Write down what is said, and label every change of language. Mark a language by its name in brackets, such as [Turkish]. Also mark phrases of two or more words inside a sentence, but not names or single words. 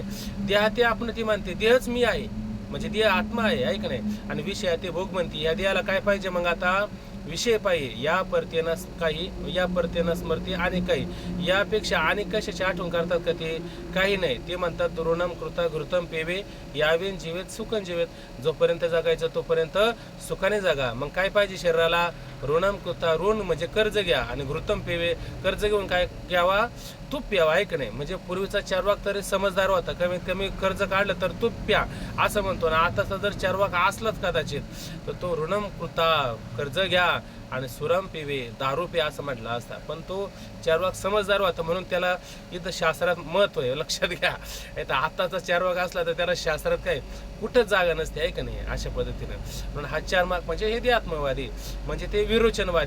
[Marathi] देह ते आपण ते मानते, देहच मी आहे म्हणजे देह आत्मा आहे, ऐक नाही. आणि विषय ते भोग म्हणते. या देहाला काय पाहिजे मग? आता विषय पाहिजे. या परतेनं काही, या परतेनं स्मरते आणि काही, यापेक्षा आणि कशाची आठवण करतात का ते? काही नाही. ते म्हणतात [Sanskrit] ऋणम कृता घृतम पेवे, यावेन जीवेत सुखन जीवेत. [Marathi] जोपर्यंत जगायचं तोपर्यंत सुखाने जगा. मग काय पाहिजे शरीराला? [Sanskrit] ऋणम कृता, [Marathi] ऋण म्हणजे कर्ज घ्या, आणि [Sanskrit] घृतम पेवे, [Marathi] कर्ज घेऊन काय घ्यावा? तूप प्यावा, ऐक नाही. म्हणजे पूर्वीचा चार्वाक तरी समजदार होता, कमीत कमी कर्ज काढलं तर तूप प्या असं म्हणतो ना. आताचा जर चार्वाक असलाच कदाचित तर तो [Sanskrit] ऋणम कृता, [Marathi] कर्ज घ्या, आणि [Sanskrit] सुरम पिवे, [Marathi] दारू पे असं म्हटलं असता. पण तो चार्वाक समजदार होता म्हणून त्याला इथं शास्त्रात महत्व आहे, लक्षात घ्या. आताचा चार्वाक असला तर त्याला शास्त्रात काय कुठंच जागा नसते, आहे का नाही? अशा पद्धतीनं. म्हणून हा चार्वाक म्हणजे हे देहात्मवादी, म्हणजे ते विरोचनवादी.